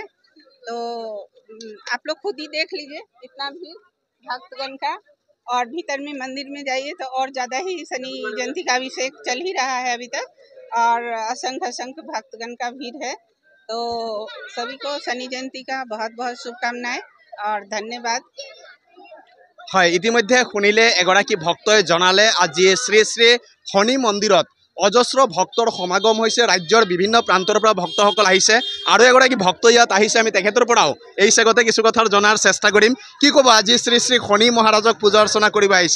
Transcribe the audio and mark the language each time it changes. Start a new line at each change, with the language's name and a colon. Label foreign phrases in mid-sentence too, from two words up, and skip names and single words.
Hindi: तो आप लोग खुद ही देख लीजिए इतना भीड़ भक्तगण का। और भीतर में मंदिर में जाइए तो और ज़्यादा ही शनि जयंती का अभिषेक चल ही रहा है अभी तक, और असंख्य भक्तगण का भीड़ है। तो सभी को शनि जयंती का बहुत बहुत शुभकामनाएं और धन्यवाद।
Assamese: হয়, ইতিমধ্যে শুনিলে এগৰাকী ভক্তই জনালে আজি শ্ৰী শ্ৰী শনি মন্দিৰত অজস্ৰ ভক্তৰ সমাগম হৈছে। ৰাজ্যৰ বিভিন্ন প্ৰান্তৰ পৰা ভক্তসকল আহিছে। আৰু এগৰাকী ভক্ত ইয়াত আহিছে, আমি তেখেতৰ পৰাও এই চেগতে কিছু কথা জনাৰ চেষ্টা কৰিম। কি ক'ব, আজি শ্ৰী শ্ৰী শনি মহাৰাজক পূজা অৰ্চনা কৰিব আহিছে?